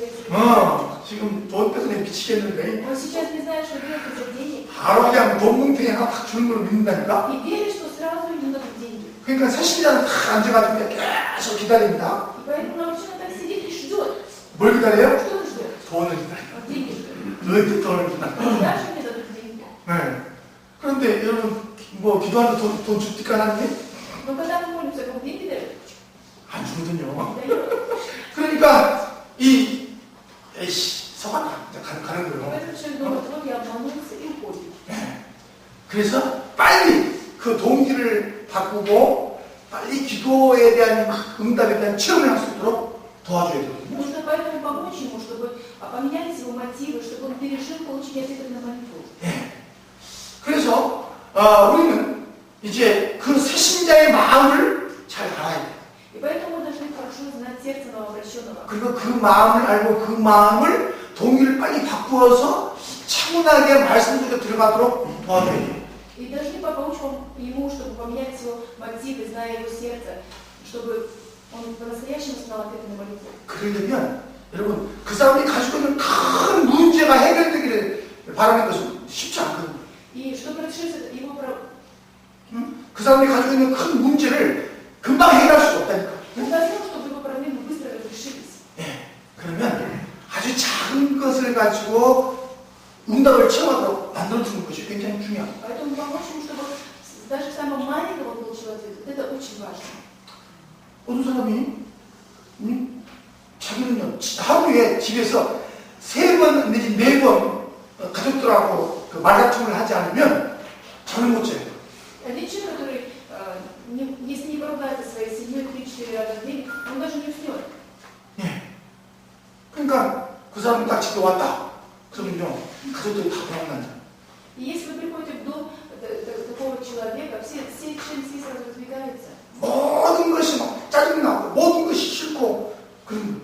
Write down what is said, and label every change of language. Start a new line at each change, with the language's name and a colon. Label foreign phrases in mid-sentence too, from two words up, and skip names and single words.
Korean: 지금 돈 때문에 미치겠는데.
Russian: Он сейчас не знает, что делать из-за денег.
Korean: 바로 그냥 돈 뭉탱이 하나 탁 주는 걸 믿는다니까?
Russian: И верит, что сразу ему дадут деньги.
Korean: 그러니까 새신자는 탁 앉아가지고 그냥 계속 기다립니다.
Russian: И поэтому научно так сидит и ждет.
Korean: 뭘 기다려요?
Russian: Что он ждет?
Korean: 돈을 기다려.
Russian: Деньги ждет.
Korean: 너희들 돈을 기다려.
Russian: Когда же мне дадут деньги?
Korean: 네. 그런데 여러분, 뭐, 기도하는데 돈 줍니까, 하나님?
Russian: Но когда мы молимся, Бог деньги дает?
Korean: 안 주거든요.
Russian: Дает.
Korean: 그러니까, 에이씨, 속았다. 이제 가는 거예요.
Russian: Поэтому человек думает, вот я обманулся и уходит.
Korean: 네. 그래서 빨리 그 동기를 바꾸고, 빨리 기도에 대한 응답에 대한 체험을 할 수 있도록 도와줘야 되거든요.
Russian: Нужно поэтому помочь ему, чтобы поменялись его мотивы, чтобы он пережил получить ответы на молитву.
Korean: 네. 그래서, 우리는 이제 그 새신자의 마음을 잘 알아야 돼요.
Russian: И поэтому мы должны хорошо знать сердце новообращенного.
Korean: 그리고 그 마음을 알고 그 마음을 동의를 빨리 바꾸어서 차분하게 말씀 속에 들어가도록 도와줘야 돼요.
Russian: И должны помочь ему, чтобы поменять его мотивы, зная его сердце, чтобы он по-настоящему знал ответы на молитву.
Korean: 그러려면 여러분 그 사람이 가지고 있는 큰 문제가 해결되기를 바라는 것은 쉽지 않거든요.
Russian: И чтобы решить его проблему,
Korean: 그 사람이 가지고 있는 큰 문제를 금방 해결할 수 없다니까.
Russian: невозможно, чтобы его проблемы быстро разрешились.
Korean: 예. 그러면 아주 작은 것을 가지고 응답을 체험하도록 만들어주는 것이 굉장히 중요합니다.
Russian: Поэтому помочь ему, чтобы даже самого маленького получил ответ. Это очень важно.
Korean: 어떤 사람이 자기는요 하루에 집에서 3번 내지 4번 가족들하고 그 말다툼을 하지 않으면 잠을 못 자요.
Russian: Один человек, который, если не поругается со своей семьей 3-4 раза в день, он даже не уснет.
Korean: 예. 그러니까 그 사람이 딱 집에 왔다. 그러면요 가족들이 다 도망간다.
Russian: И если вы приходите в дом такого человека, все члены сразу разбегаются.
Korean: 모든 것이 막 짜증나고 모든 것이 싫고 그런